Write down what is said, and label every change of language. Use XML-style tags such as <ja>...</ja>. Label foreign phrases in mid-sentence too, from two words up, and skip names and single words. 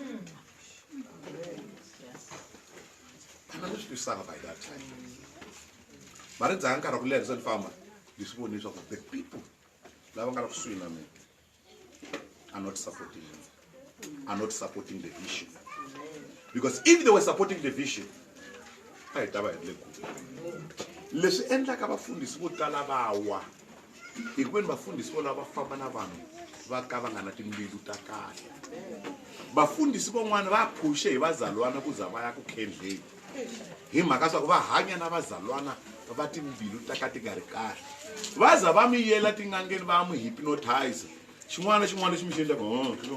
<en>and I was to suffer by that time but it's a</en> <ts>nkarhi wa ku leha se ni famba ni swi voni leswaku</ts> <en>the people</en> <ts>lava nga ri kusuhi na mina</ts> <en>are not supporting him, are not supporting the vision. Because if they were supporting the vision,</en> <ts>I tava hi le leswi endlaka vafundhisi vo tala va wa hi ku veni vafundhisi vo lava famba na vanhu va ka va nga na timbilu ta kahle vafundhisi van'wana va phushe hi vazalwana ku za va ya ku khendleni hi mhaka swa ku va hanya na vazalwana va timbilu ta ka ti nga ri kahle va za va mi yela tin'angeni va mu hypnotize xin'wana lexi mi xi endlaka</ts>